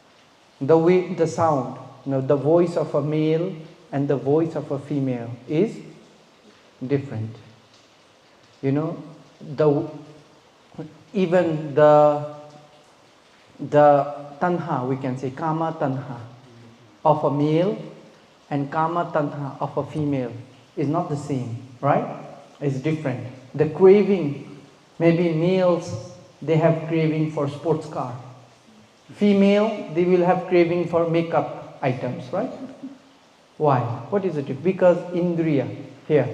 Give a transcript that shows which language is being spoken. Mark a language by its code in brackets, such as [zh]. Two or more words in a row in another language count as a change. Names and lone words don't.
[en] The way, the sound, the voice of a male and the voice of a female is different. Even the tanha, we can say [pi] kama tanha [en] of a male and [pi] kama tanha [en] of a female is not the same, right? It's different. The craving, maybe males, they have craving for sports car. Female, they will have craving for makeup items, right? Why? What is it? Because indriya here.